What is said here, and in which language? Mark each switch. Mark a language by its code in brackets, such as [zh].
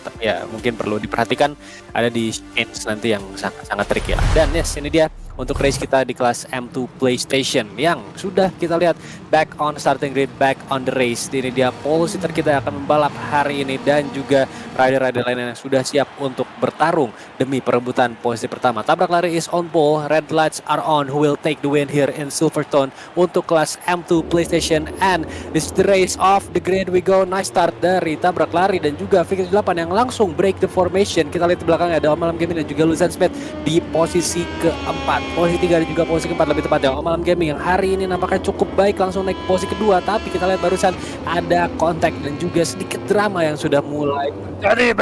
[id] Tapi ya mungkin perlu diperhatikan ada di change nanti yang sangat tricky lah. Dan yes, ini dia untuk race kita di kelas M2 PlayStation yang sudah kita lihat [en] back on starting grid, back on the race. [id] Ini dia pole sitter kita yang akan membalap hari ini, dan juga rider-rider lainnya yang sudah siap untuk bertarung demi perebutan posisi pertama. [en] Tabrak lari is on pole, red lights are on, who will take the win here in Silverstone [id] untuk kelas [en] M2 PlayStation, and this is the race of the grid. We go, nice start dari Tabrak lari [id] dan juga [en] Victor 8 yang langsung break the formation. [id] Kita lihat di belakangnya ada Om Alam Gaming dan juga Luzan Smith di posisi keempat, posisi 3 dan juga posisi keempat lebih tepatnya. Om Alam Gaming yang hari ini nampaknya cukup baik langsung naik ke posisi kedua, tapi kita lihat barusan ada kontak dan juga sedikit drama yang sudah mulai jadi.